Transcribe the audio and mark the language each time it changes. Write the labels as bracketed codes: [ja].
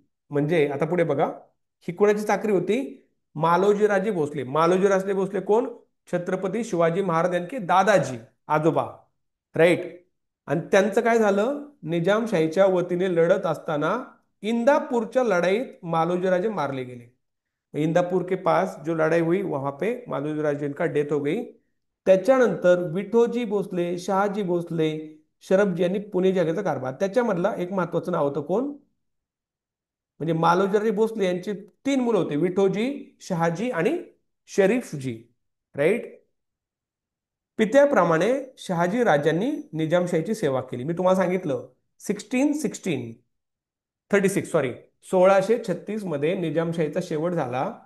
[mr] म्हणजे आता पुढे बघा, ही कोणाची चाकरी होती? मालोजीराजे भोसले. मालोजीराजे भोसले कोण? छत्रपती शिवाजी महाराज यांचे दादाजी, आजोबा. राईट. आणि त्यांचं काय झालं? निजामशाहीच्या वतीने लढत असताना इंदापूरच्या लढाईत मालोजीराजे मारले गेले. [hi] इंदापूर के पास जो लड़ाई हुई वहां पे मालोजी राजे का डेथ हो गई. [mr] त्याच्यानंतर विठोजी भोसले, शहाजी भोसले, शरबजी यांनी पुणे जगाचा कारभार. त्याच्यामधला एक महत्वाचं नाव होतं कोण? म्हणजे मालोजीराजे भोसले यांचे 3 मुलं होते, विठोजी, शहाजी आणि शरीफजी, राईट. पित्याप्रमाणे शहाजी राजांनी निजामशाहीची सेवा केली. मी तुम्हाला सांगितलं 36 सॉरी 1636 मध्ये निजामशाहीचा शेवट झाला.